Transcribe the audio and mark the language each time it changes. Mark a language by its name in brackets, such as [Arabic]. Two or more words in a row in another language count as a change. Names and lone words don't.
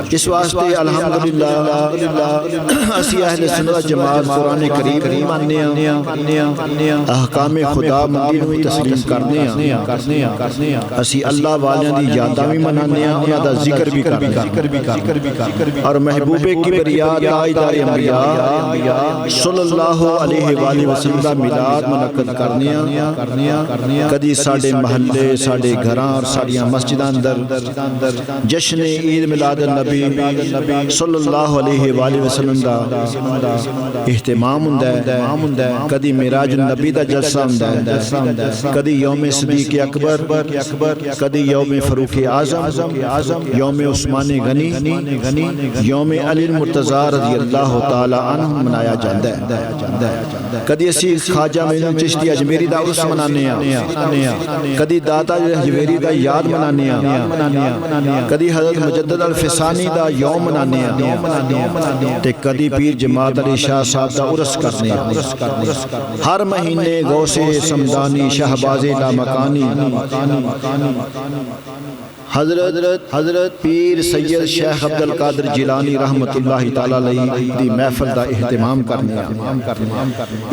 [Punjabi] اس واسطے الحمدللہ اسی اہل سنت جماعت قرآن کریم نہیں ماننے ہیں، احکام خدا مندی نو تسلیم کرنے ہیں، اسی اللہ والیاں دی یاداں بھی منانے ہیں، انہاں دا ذکر بھی کرنے اور محبوب کبریا تاجدار انبیاء [Arabic] صلی اللہ علیہ وآلہ وسلم [Punjabi] دا میلاد منعقد کرنے ہیں۔ کدی ساڈے محلے، ساڈے گھراں اور ساڈیاں مسجداں اندر جشن عید میلاد النبی [Arabic] صلی اللہ علیہ وآلہ وسلم [Punjabi] دا اہتمام ہوندا ہے، کدی معراج النبی دا جلسہ ہوندا ہے، کدی یوم صدیق اکبر، کدی یوم فاروق اعظم، یوم عثمان غنی، یوم علی المرتضیٰ [Arabic] رضی اللہ تعالی عنہ [Punjabi] منایا جاندا ہے۔ کدی اسی خواجہ معین چشتی اجمیری دا عرس منانے ہیں، کدی داتا اجمیری دا یاد منانے ہیں، کدی حضرت مجدد الفسانی دا یوم منانے ہیں، تے کدی پیر جماعت علی شاہ صاحب دا عرس کرنے ہیں۔ ہر مہینے غوث سمدانی شہباز لامکانی حضرت پیر سید شیخ عبد القادر جیلانی [Arabic] رحمت اللہ تعالی علیہ [Punjabi] دی محفل دا اہتمام کرنے ہیں۔